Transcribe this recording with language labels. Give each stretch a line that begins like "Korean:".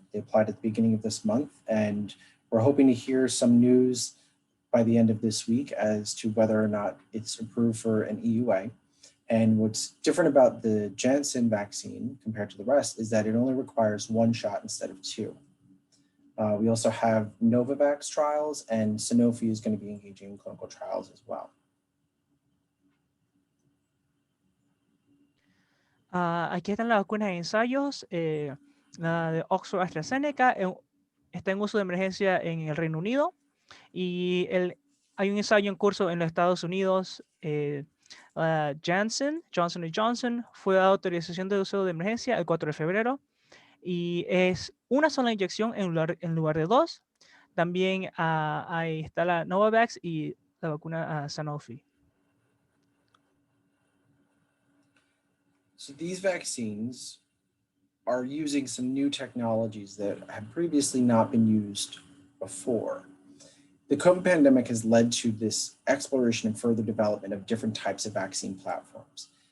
English: They applied at the beginning of this month, and we're hoping to hear some news by the end of this week as to whether or not it's approved for an EUA. And what's different about the Janssen vaccine compared to the rest is that it only requires 1 shot instead of 2. We also have Novavax trials, and Sanofi is going to be engaging in clinical trials as well.
Spanish: Aquí están las vacunas de ensayos. La de Oxford AstraZeneca está en uso de emergencia en el Reino Unido. Y hay un ensayo en curso en los Estados Unidos. Johnson & Johnson fue dada autorización de uso de emergencia el 4 de febrero y es una sola inyección en lugar de dos. También ahí está la Novavax y la vacuna Sanofi.
English: So these vaccines are using some new technologies that have previously not been used before. The COVID pandemic has led to this exploration and further development of different types of vaccine platforms.